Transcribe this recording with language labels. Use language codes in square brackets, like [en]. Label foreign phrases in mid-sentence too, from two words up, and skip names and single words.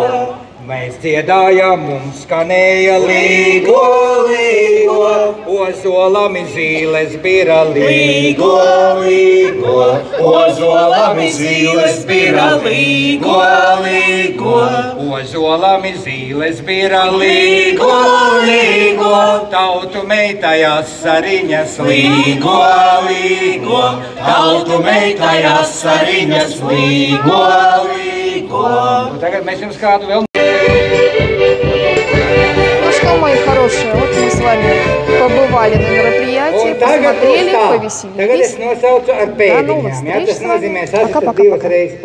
[lv] Mēs dziedājām, mums skanēja līgo, līgo, ozolami zīles bira līgo, līgo, ozolami zīles bira līgo, līgo, ozolami zīles bira līgo, līgo, tautu meitajās sariņas līgo, līgo, tautu meitajās sariņas līgo, līgo. Un tagad mēs jums kādu vēl. [ru] Ну что, мои хорошие, вот мы с вами побывали на мероприятии, посмотрели, повеселились. [lv] Tagad es nosaucu ar pēdiņām. Tas nozīmē, [ru] Пока-пока.